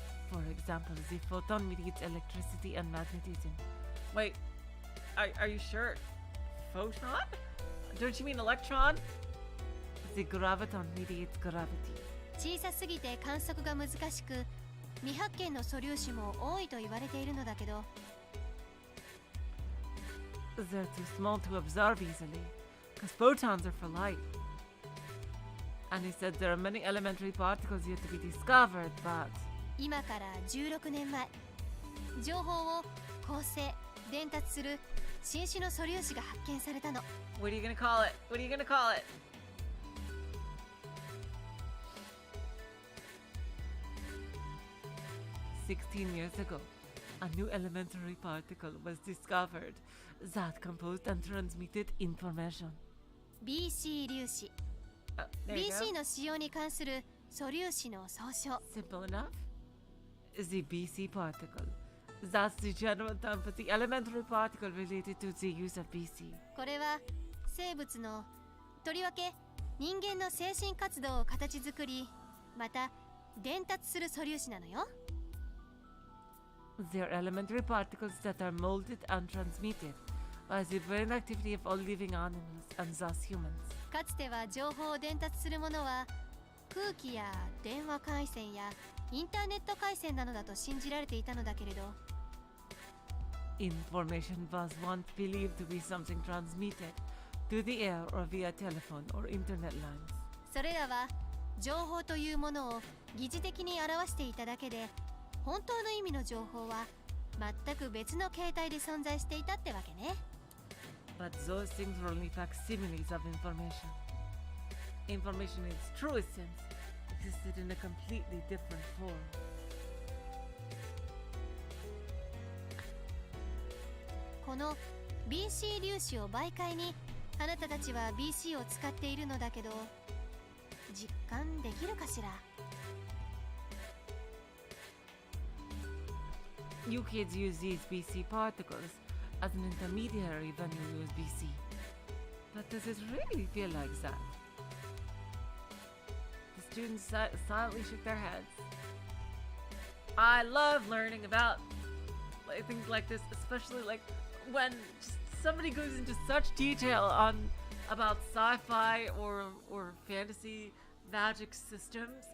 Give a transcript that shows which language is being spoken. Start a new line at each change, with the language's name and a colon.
English: For example, the photon mediates electricity and magnetism. Wait, Are you sure? Photon? Don't you mean electron? The graviton mediates gravity.
Japanese: 小さすぎて観測が難しく、未発見の素粒子も多いと言われているのだけど、
English: They're too small to observe easily, because photons are for light. And he said there are many elementary particles yet to be discovered, but...
Japanese: 今から16年前、情報を構成、伝達する新種の素粒子が発見されたの。
English: What are you gonna call it? What are you gonna call it? "16 years ago, a new elementary particle was discovered that composed and transmitted information."
Japanese: BC 粒子。
English: There you BC go.
Japanese: の使用に関する素粒子の総称。
English: Simple enough. The BC particle. That's the general term for the elementary particle related to the use of BC.
Japanese: これは生物の、とりわけ人間の精神活動を形作り、また伝達する素粒子なのよ。
English: They are elementary particles that are molded and transmitted by the brain activity of all living animals and thus humans.
Japanese: かつては情報を伝達するものは空気や電話回線やインターネット回線などだと信じられていたのだけれど、
English: Information was once believed to be something transmitted through the air or via telephone or internet lines.
Japanese: それらは情報というものを疑似的に表していただけで、本当の意味の情報は全く別の形態で存在していたってわけね。
English: But those things were only facsimiles of information. Information in its truest sense existed in a completely different form.
Japanese: この BC 粒子を媒介にあなたたちは BC を使っているのだけど、実感できるかしら。
English: You kids use these BC particles as an intermediary when you use BC. But does it really feel like that? The students silently shook their heads. I love learning about things like this, especially like when somebody goes into such detail on about sci-fi or fantasy magic systems.